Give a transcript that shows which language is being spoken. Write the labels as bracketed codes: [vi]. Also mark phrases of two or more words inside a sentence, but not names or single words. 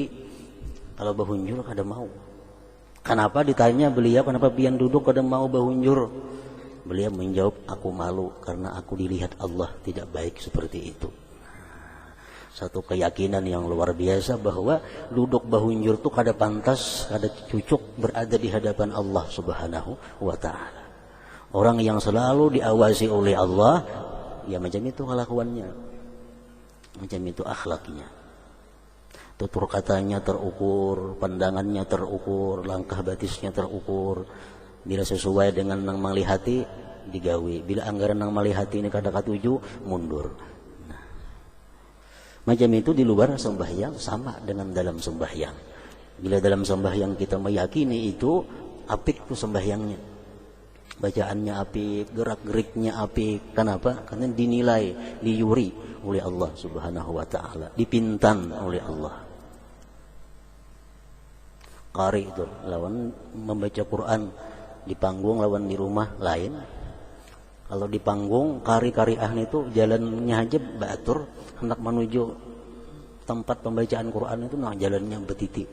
[id] Kalau bahunjur kadang mau. Kenapa ditanya beliau, kenapa pian duduk kadang mau bahunjur? Beliau menjawab, aku malu karena aku dilihat Allah tidak baik seperti itu. Satu keyakinan yang luar biasa bahwa duduk bahunjur itu kada pantas, kada cucuk berada di hadapan Allah Subhanahu wa ta'ala. Orang yang selalu diawasi oleh Allah, ya macam itu kelakuannya, macam itu akhlaknya. Tutur katanya terukur, pandangannya terukur, langkah batisnya terukur. [bjn] Bila sesuai dengan nang malihati, digawe. Bila anggaran nang malihati ini kada katuju, mundur. Macam itu di luar sembahyang sama dengan dalam sembahyang. [id] Bila dalam sembahyang kita meyakini itu apik tuh sembahyangnya, bacaannya apik, gerak-geriknya apik. Kenapa? Karena dinilai, diyuri oleh Allah Subhanahu wa ta'ala, dipintan oleh Allah. Qari itu lawan membaca Quran di panggung, lawan di rumah lain. Kalau di panggung, kari-kari ahli itu jalannya aja batur, hendak menuju tempat pembacaan Quran itu nah jalannya betiti.